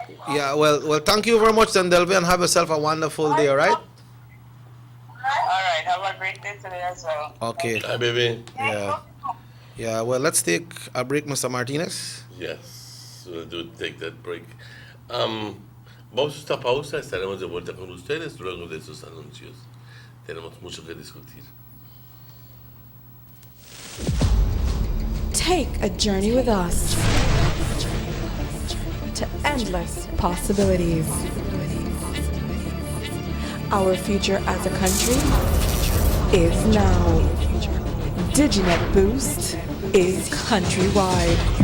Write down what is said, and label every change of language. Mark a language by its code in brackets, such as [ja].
[en] Yeah, well, thank you very much, then, Delvin, and have yourself a wonderful day, all right? All right. Have a great day today as well. Okay. Hi, baby. Yeah, well, let's take a break, Mr. Martinez. Yes, we'll take that break. [es] Vamos a esta pausa, estaremos de vuelta con ustedes luego de esos anuncios. Tenemos mucho que discutir. [en] Take a journey with us to endless possibilities. Our future as a country is now. Diginet Boost is countrywide.